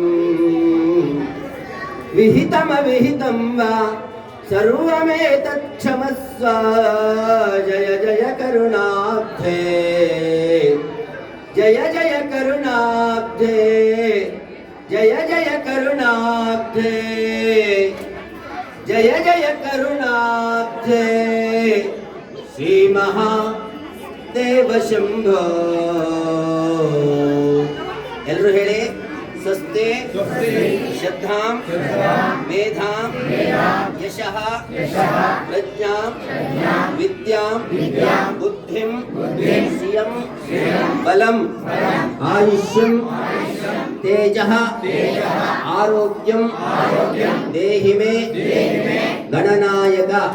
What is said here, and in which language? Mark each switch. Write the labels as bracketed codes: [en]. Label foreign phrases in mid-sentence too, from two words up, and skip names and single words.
[sa] ವಿಹಿತಮವಿಹಿತಂ ವಾ ಸರ್ವಮೇತತ್ ಕ್ಷಮಸ್ವ ಜಯ ಜಯ ಕರುಣಾಬ್ಧೇ ಜಯ ಜಯ ಕರುಣಾಬ್ಧೇ ಜಯ ಜಯ ಕರುಣಾಬ್ಧೇ ಜಯ ಜಯ ಕರುಣಾಬ್ಧೇ ಶ್ರೀ ಮಹಾದೇವ ಶಂಭೋ. [kn] ಎಲ್ಲರೂ ಹೇಳಿ [sa] ಸ್ವಸ್ತಿ ಶ್ರದ್ಧಾಂ ಮೇಧಾಂ ಯಶಃ ಪ್ರಜ್ಞಾಂ ವಿದ್ಯಾಂ ಬುದ್ಧಿಂ ಶ್ರಿಯಂ ಬಲಂ ಆಯುಷ್ಯಂ ತೇಜಃ ಆರೋಗ್ಯಂ ದೇಹಿ ಮೇ ಗಣನಾಯಕ